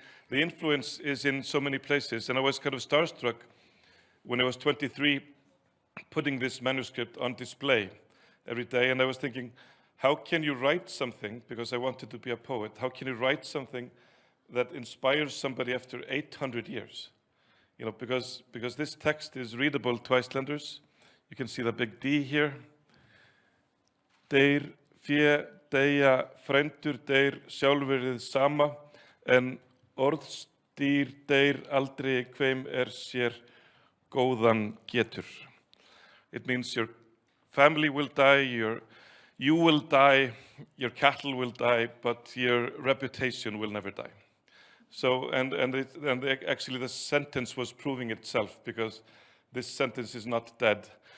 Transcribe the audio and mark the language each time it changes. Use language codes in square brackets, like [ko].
[en] The influence is in so many places. And I was kind of starstruck when I was 23, putting this manuscript on display every day. And I was thinking, how can you write something, because I wanted to be a poet, how can you write something that inspires somebody after 800 years? Because this text is readable to Icelanders. You can see the big D here. [is] Deyr fé deyja frændur deyr sjálfurðið sama, en orðstýr deyr aldrei hveim sér góðan getur. [en] It means your family will die, you will die, your cattle will die, but your reputation will never die. So, actually the sentence was proving itself, because this sentence is not dead.